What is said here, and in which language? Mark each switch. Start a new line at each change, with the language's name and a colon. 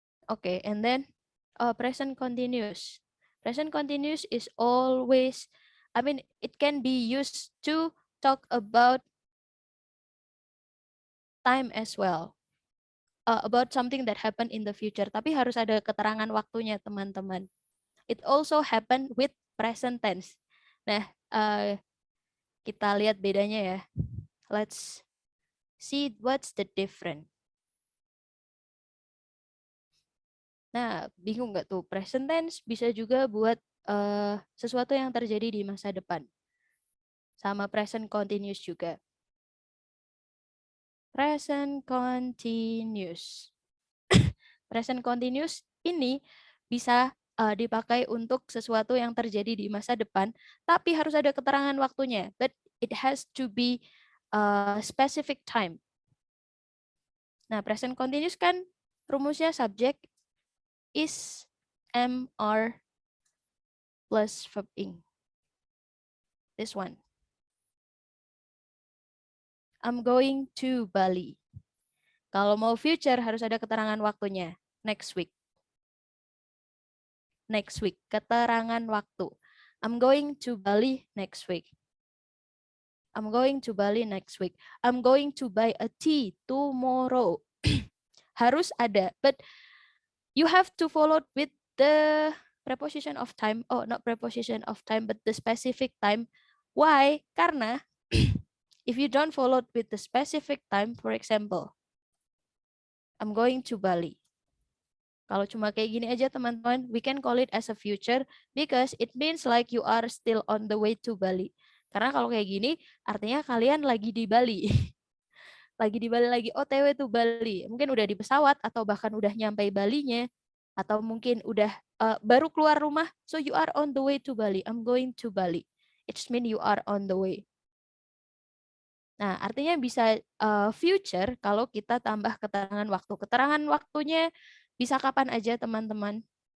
English: Okay, and then present continuous. Present continuous is always, I mean, it can be used to talk about time as well. About something that happened in the future.
Indonesian: Tapi harus ada keterangan waktunya, teman-teman.
English: It also happen with present tense.
Indonesian: Nah, kita lihat bedanya ya.
English: Let's see what's the difference.
Indonesian: Nah, bingung nggak tuh? Present tense bisa juga buat sesuatu yang terjadi di masa depan. Sama present continuous juga. Present continuous. Present continuous ini bisa dipakai untuk sesuatu yang terjadi di masa depan, tapi harus ada keterangan waktunya.
English: But it has to be specific time.
Indonesian: Nah, present continuous kan rumusnya subject is, am, are, plus verb ing.
English: This one. I'm going to Bali.
Indonesian: Kalau mau future harus ada keterangan waktunya.
English: Next week. Next week.
Indonesian: Keterangan waktu.
English: I'm going to Bali next week. I'm going to Bali next week. I'm going to buy a tea tomorrow.
Indonesian: Harus ada.
English: But you have to follow with the preposition of time. Oh, not preposition of time, but the specific time. Why? Karena if you don't follow with the specific time, for example, I'm going to Bali.
Indonesian: Kalau cuma kayak gini aja teman-teman,
English: we can call it as a future because it means like you are still on the way to Bali.
Indonesian: Karena kalau kayak gini, artinya kalian lagi di Bali. Lagi di Bali, lagi OTW to Bali. Mungkin udah di pesawat atau bahkan udah nyampe Balinya. Atau mungkin udah baru keluar rumah.
English: So you are on the way to Bali. I'm going to Bali. It means you are on the way.
Indonesian: Nah, artinya bisa future kalau kita tambah keterangan waktu. Keterangan waktunya bisa kapan aja, teman-teman.